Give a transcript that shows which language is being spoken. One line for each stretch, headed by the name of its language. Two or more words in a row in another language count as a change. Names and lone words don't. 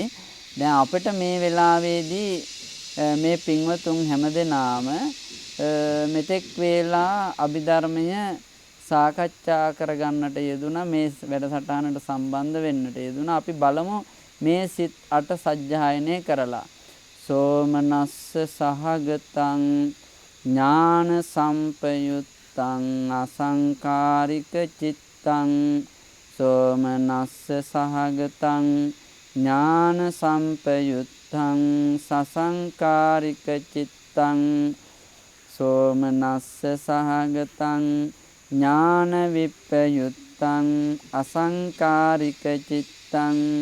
Sinhala: දැන් අපිට මේ වෙලාවේදී මේ පින්වතුන් හැමදෙනාම මෙතෙක් වේලා අභිධර්මය සාකච්ඡා කරගන්නට යෙදුණා. මේ වැඩසටහනට සම්බන්ධ වෙන්නට යෙදුණා. අපි බලමු මේ සිත් 8 සජ්ජායනය කරලා.
Pali: සෝමනස්ස සහගතං ඥාන සම්පයුත්තං අසංකාරික චිත්තං සෝමනස්ස සහගතං ඥාන සම්පයුත්තං සසංකාරික චිත්තං සෝමනස්ස සහගතං ඥාන විප්පයුත්තං අසංකාරික චිත්තං